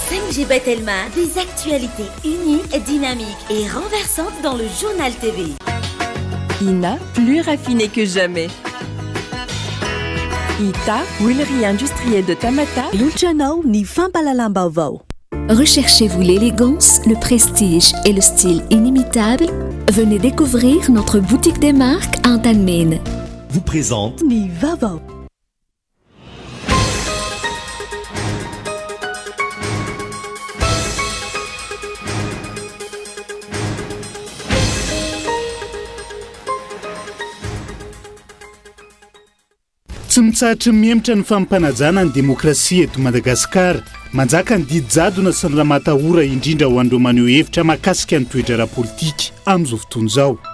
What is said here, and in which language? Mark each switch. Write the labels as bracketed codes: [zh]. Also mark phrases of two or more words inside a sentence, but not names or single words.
[fr] Serge Bettelman, des actualités uniques, dynamiques et renversantes dans le journal TV. INA, plus raffiné que jamais. ITA, huilerie industrielle de Tamata. [mg] Luciano ni fampalalam-baovao. [fr] Recherchez-vous l'élégance, le prestige et le style inimitable? Venez découvrir notre boutique des marques à Antalmène. Vous présente [mg] Ni vavao. Tsy mitsahatra miemitra ny fampanajana ny demokrasia eto Madagasikara, manjaka ny didijadona sy ny raha matahora indrindra ho an'ireo maneho hevitra mahakasika ny toetra ara-politika amin'izao fotoana izao.